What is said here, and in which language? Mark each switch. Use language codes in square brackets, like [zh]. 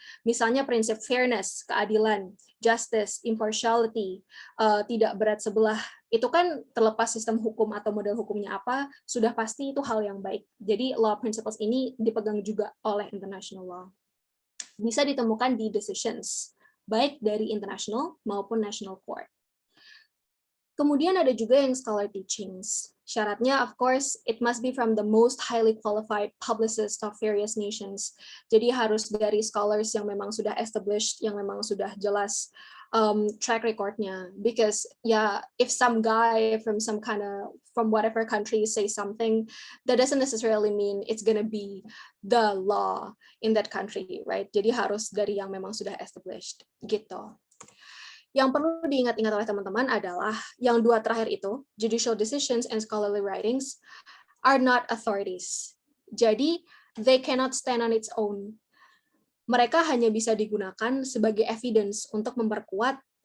[id] Misalnya prinsip fairness, keadilan, justice, impartiality, tidak berat sebelah, itu kan terlepas sistem hukum atau model hukumnya apa, sudah pasti itu hal yang baik. Jadi law principles ini dipegang juga oleh international law. Bisa ditemukan di decisions, baik dari international maupun national court. Kemudian ada juga yang scholar teachings. [en] Syaratnya, of course, it must be from the most highly qualified publicists of various nations. [id] Jadi harus dari scholars yang memang sudah established, yang memang sudah jelas track recordnya. [en] Because if some guy from whatever country say something, that doesn't necessarily mean it's gonna be the law in that country, right? [id] Jadi harus dari yang memang sudah established, gitu. Yang perlu diingat-ingat oleh teman-teman adalah yang 2 terakhir itu, judicial decisions and scholarly writings, [en] are not authorities. [id] Jadi, [en] they cannot stand on its own. [id] Mereka hanya bisa digunakan sebagai evidence untuk memperkuat